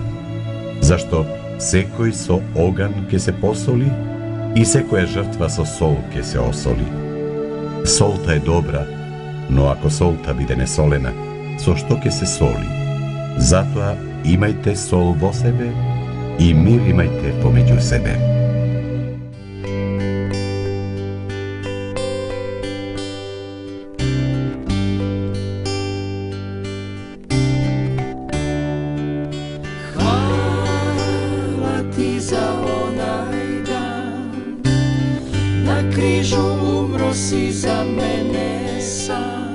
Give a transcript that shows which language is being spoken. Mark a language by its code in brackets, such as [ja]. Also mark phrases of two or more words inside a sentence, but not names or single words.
[mk] Зашто секој со оган ќе се посоли и секоја жртва со сол ќе се осоли. Солта е добра, но ако солта биде несолена, со што ќе се соли. Затоа имајте сол во себе и мир имајте помеѓу себе. [hr] Hvala ti za onaj dan, na križu umro si za mene sam.